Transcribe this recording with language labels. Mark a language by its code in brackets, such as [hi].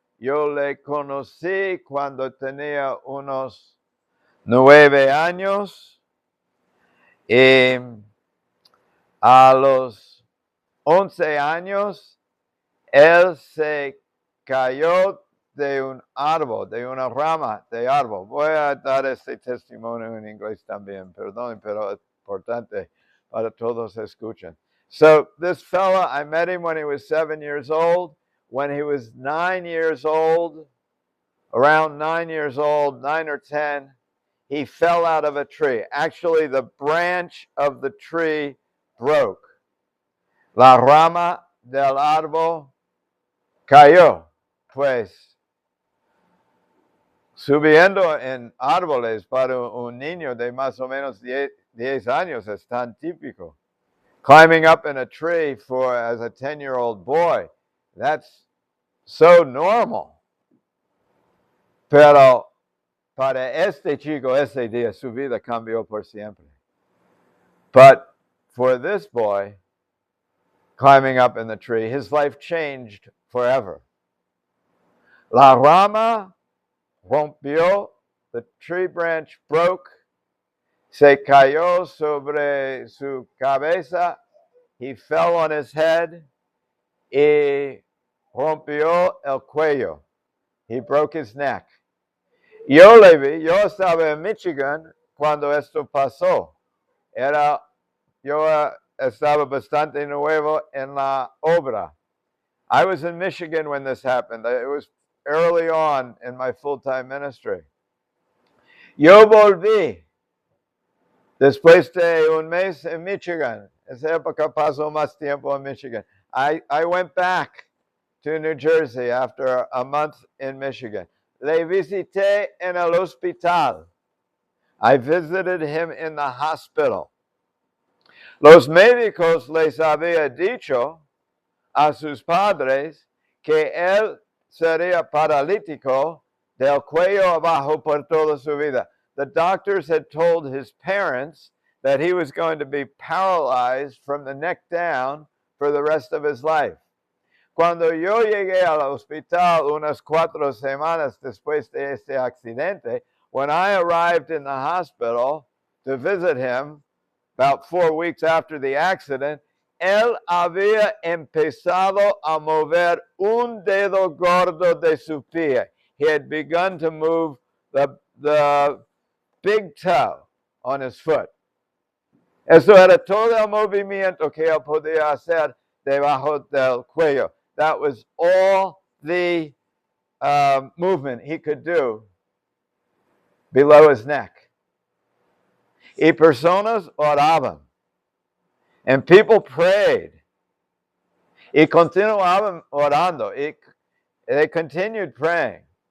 [es] Yo le conocí cuando tenía unos 9 años y a los 11 años él se cayó de un árbol, de una rama de árbol. Voy a dar este testimonio en inglés también, perdón, pero es importante para todos escuchen. [en] So this fella, I met him when he was 7 years old. When he was 9 years old, around 9 years old, 9 or 10, he fell out of a tree. Actually, the branch of the tree broke. [es] La rama del árbol cayó. Pues, subiendo en árboles para un niño de más o menos 10 años es tan típico. [en] Climbing up in a tree as a 10-year-old boy, that's so normal. [es] Pero para este chico, ese día, su vida cambió por siempre. [en] But for this boy, climbing up in the tree, his life changed forever. [es] La rama rompió, [en] the tree branch broke, [es] se cayó sobre su cabeza, [en] he fell on his head, [es] y rompió el cuello. [en] He broke his neck. [es] Yo le vi, yo estaba en Michigan cuando esto pasó. Yo estaba bastante nuevo en la obra. [en] I was in Michigan when this happened. It was early on in my full-time ministry. [es] Yo volví después de un mes en Michigan. Esa época pasó más tiempo en Michigan. [en] I went back to New Jersey after a month in Michigan. [es] Le visité en el hospital. [en] I visited him in the hospital. [es] Los médicos les había dicho a sus padres que él sería paralítico del cuello abajo por toda su vida. [en] The doctors had told his parents that he was going to be paralyzed from the neck down for the rest of his life. [es] Cuando yo llegué al hospital unas 4 semanas después de este accidente, [en] when I arrived in the hospital to visit him about 4 weeks after the accident, [es] él había empezado a mover un dedo gordo de su pie. [en] He had begun to move the big toe on his foot. [es] Eso era todo el movimiento que él podía hacer debajo del cuello. [en] That was all the movement he could do below his neck. [es] Y personas oraban. [en] And people prayed. [es] Y continuaban orando. [en] They continued praying.